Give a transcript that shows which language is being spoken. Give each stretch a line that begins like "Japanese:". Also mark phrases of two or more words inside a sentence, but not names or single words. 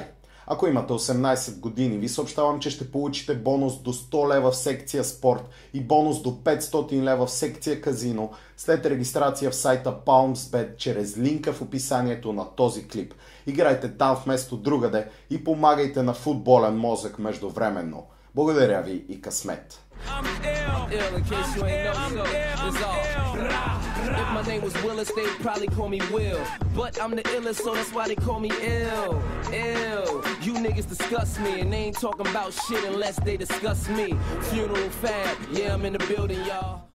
Bulgarian: Ако имате 18 години, ви съобщавам, че ще получите бонус до 100 лева в секция спорт и бонус до 500 лева в секция казино след регистрация в сайта PalmsBet чрез линка в описанието на този клип. Играйте там вместо другаде и помагайте на Футболен мозък междувременно. Благодаря ви и късмет!
English: In case you ain't know, so it's all. If my name was Willis, they'd probably call me Will. But I'm the illest, so that's why they call me Ill. You niggas disgust me, and they ain't talking about shit unless they discuss me. Funeral fab, yeah, I'm in the building, y'all.